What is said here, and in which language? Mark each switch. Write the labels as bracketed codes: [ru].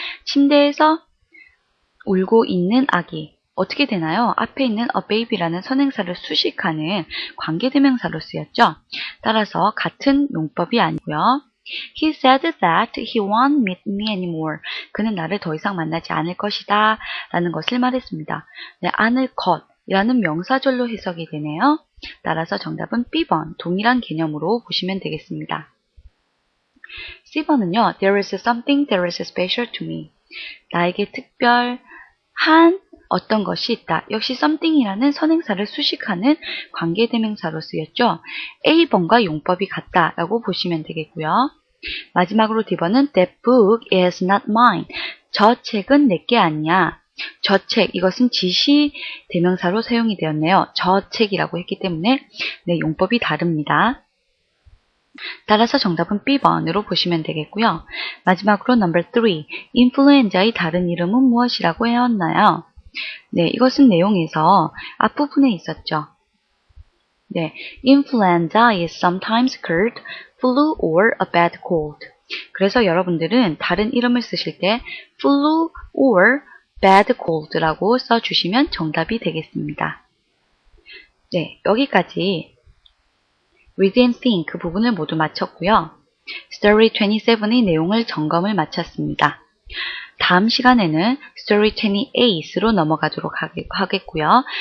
[ko] 침대에서 울고 있는 아기. 어떻게 되나요? 앞에 있는 a baby라는 선행사를 수식하는 관계대명사로 쓰였죠. 따라서 같은 용법이 아니고요. [en] He said that he won't meet me anymore. [ko] 그는 나를 더 이상 만나지 않을 것이다 라는 것을 말했습니다. 네, 않을 것이라는 명사절로 해석이 되네요. 따라서 정답은 B번, 동일한 개념으로 보시면 되겠습니다. C번은요, [en] there is something that is special to me. [ko] 나에게 특별한 어떤 것이 있다. 역시 something이라는 선행사를 수식하는 관계대명사로 쓰였죠. A번과 용법이 같다라고 보시면 되겠고요. 마지막으로 D번은 [en] that book is not mine. [ko] 저 책은 내게 아니야. 저 책, 이것은 지시 대명사로 사용이 되었네요. 저 책이라고 했기 때문에 네, 용법이 다릅니다. 따라서 정답은 B번으로 보시면 되겠고요. 마지막으로 number 3. 인플루엔자의 다른 이름은 무엇이라고 하였나요? 네, 이것은 내용에서 앞부분에 있었죠. 네, [en] influenza is sometimes called flu or a bad cold. [ko] 그래서 여러분들은 다른 이름을 쓰실 때 flu or bad cold라고 써주시면 정답이 되겠습니다. 네, 여기까지 read and think 그 부분을 모두 마쳤고요. Story 27의 내용을 점검을 마쳤습니다. 다음 시간에는 Story 28로 넘어가도록 하겠고요.